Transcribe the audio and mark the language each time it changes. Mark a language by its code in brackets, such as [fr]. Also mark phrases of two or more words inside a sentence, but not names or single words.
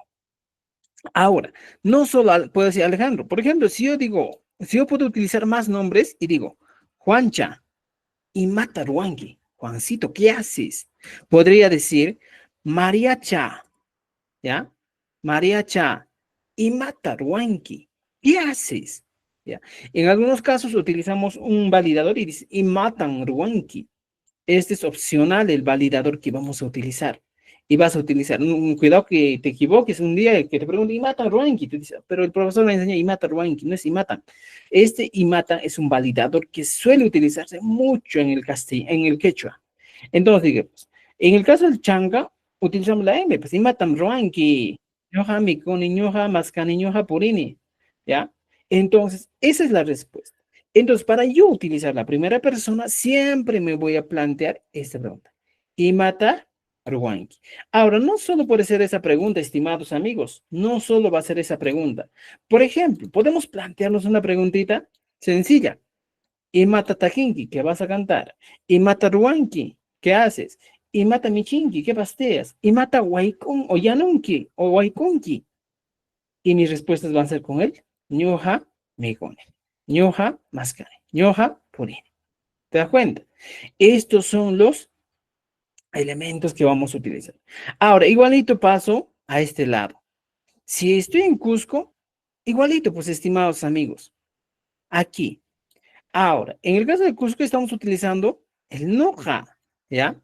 [es] Ahora, no solo puedo decir Alejandro. Por ejemplo, si yo puedo utilizar más nombres y digo [qu] Juancha y Mataruanqui, [es] Juancito, ¿qué haces? Podría decir, María Cha, ¿ya? [qu] María Cha, imata ruanki, [es] ¿qué haces? ¿Ya? En algunos casos utilizamos un validador y dice, [qu] imatan ruanki. [es] Este es opcional el validador que vamos a utilizar. Y vas a utilizar, cuidado que te equivoques un día que te pregunte, [qu] imatan ruanki, [es] te dice, pero el profesor me enseña [qu] imata ruanki, [es] no es imatan. Este imatan es un validador que suele utilizarse mucho en el en el quechua. Entonces, digamos, en el caso del changa, utilizamos la M, pues [qu] imatan ruanki, ñoja mikoni, ñoja maskani, ñoja purini, [es] ¿ya? Entonces, esa es la respuesta. Entonces, para yo utilizar la primera persona, siempre me voy a plantear esta pregunta. [qu] Imata ruanki. [es] Ahora, no solo puede ser esa pregunta, estimados amigos, no solo va a ser esa pregunta. Por ejemplo, podemos plantearnos una preguntita sencilla. [qu] Imata tajinki, [es] ¿qué vas a cantar? [qu] Imata ruanki, [es] ¿qué haces? [qu] Imata michinki, [es] ¿qué pasteas? [qu] Imata waikun o yanunki o waikunki. [es] Y mis respuestas van a ser con él. [qu] Ñoja migone. Ñoja mascane. Ñoja purini. [es] ¿Te das cuenta? Estos son los elementos que vamos a utilizar. Ahora, igualito paso a este lado. Si estoy en Cusco, igualito, pues, estimados amigos, aquí. Ahora, en el caso de Cusco estamos utilizando el noja, ¿ya?